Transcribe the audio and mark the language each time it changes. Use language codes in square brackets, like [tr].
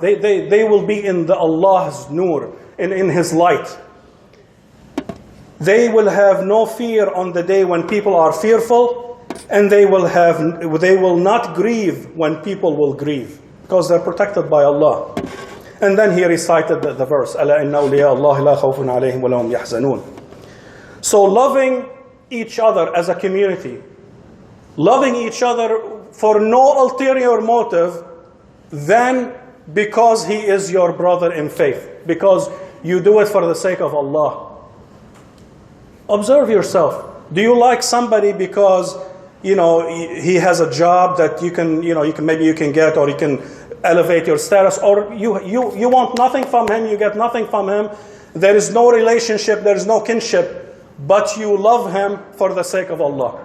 [en] They will be in the Allah's nur, in His light. They will have no fear on the day when people are fearful, and they will not grieve when people will grieve, because they're protected by Allah. [ar] And then he recited the verse, أَلَا إِنَّ أَوْلِيَاءَ اللَّهِ لَا خَوْفٌ عَلَيْهِمْ وَلَا هُمْ يَحْزَنُونَ. [en] So loving each other as a community, loving each other for no ulterior motive than because he is your brother in faith, because you do it for the sake of Allah. Observe yourself. Do you like somebody because he has a job that you can get, or you can elevate your status, or you want nothing from him, you get nothing from him, there is no relationship, there is no kinship, but you love him for the sake of Allah.